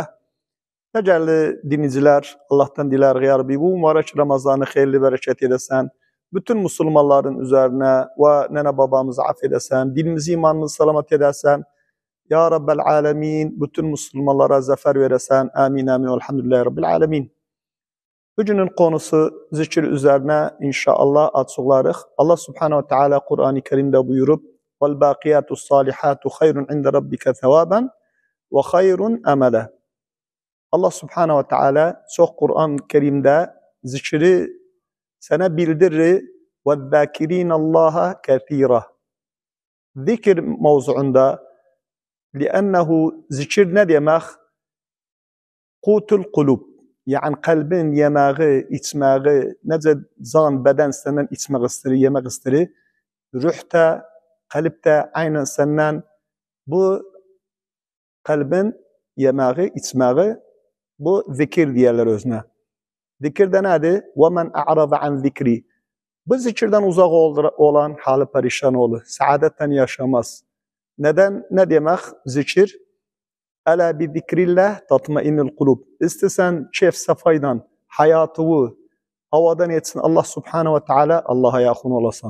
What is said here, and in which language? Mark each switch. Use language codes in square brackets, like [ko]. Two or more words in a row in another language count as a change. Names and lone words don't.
[tr] Değerli dinleyiciler, Allah'tan diler ya Rabbi bu mübarek Ramazan'ı hayırlı bereket edesen, bütün Müslümanların üzerine ve nene babamızı affedesen, dinimizi imanımızı selamet edesen, [ar] يا رب العالمين, [tr] bütün Müslümanlara zafer veresen, amin amin, [ar] الحمد لله رب العالمين. [tr] Bugünün konusu zikir üzerine inşallah açıklarıq. [ar] الله سبحانه وتعالى [tr] Kur'an-ı Kerim'de buyurup, [ar] وَالْبَاقِيَاتُ الصَّالِحَاتُ خَيْرٌ عِنْدَ رَبِّكَ ثَوَابًا وَخَيْرٌ أَمَلًا. الله سبحانه وتعالى [tr] çok Kur'an-ı Kerim'de zikri sana bildirir. [ar] وَالذَّاكِرِينَ اللّٰهَ كَثِيرًا. [tr] Zikir mevzuunda لأنه zikir ne demek? [ar] قوت القلوب. [tr] Yani kalbin yemeği, içmeği, nece zan beden senden içmek istedir, yemek istedir. Ruhta, kalpte aynen senden bu kalbin yemeği, içmeği, bu zikir diyorlar özüne. Zikir de nedir? [ar] وَمَنْ أَعْرَضَ عَنْ ذِكْرِ. [tr] Bu zikirden uzak olan hali perişan olur. Saadetten yaşamaz. Neden? Ne demek zikir? [ar] ألا بذكر الله تطمئن القلوب. [tr] İstesen keyf safaydan, hayatını havadan etsin [ar] الله سبحانه وتعالى, [tr] Allah'a yakın olasan.